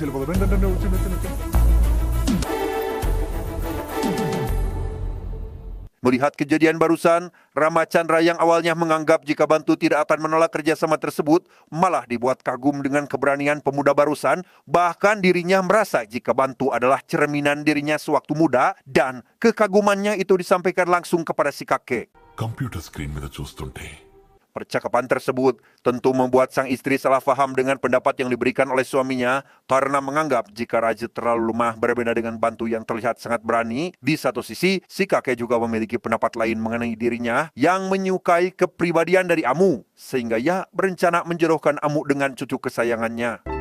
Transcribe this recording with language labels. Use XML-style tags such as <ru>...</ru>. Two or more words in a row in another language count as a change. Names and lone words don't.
<id>Melihat kejadian barusan, Ramachandra yang awalnya menganggap jika Bantu tidak akan menolak kerjasama tersebut, malah dibuat kagum dengan keberanian pemuda barusan. Bahkan dirinya merasa jika Bantu adalah cerminan dirinya sewaktu muda, dan kekagumannya itu disampaikan langsung kepada si kakek.</id> <en>computer screen</en> <te>మీద చూస్తుంటే</te> <id>Percakapan tersebut tentu membuat sang istri salah faham dengan pendapat yang diberikan oleh suaminya karena menganggap jika Raja terlalu lemah berbeda dengan Bantu yang terlihat sangat berani. Di satu sisi, si kakek juga memiliki pendapat lain mengenai dirinya yang menyukai kepribadian dari Amu, sehingga ia berencana menjodohkan Amu dengan cucu kesayangannya.</id>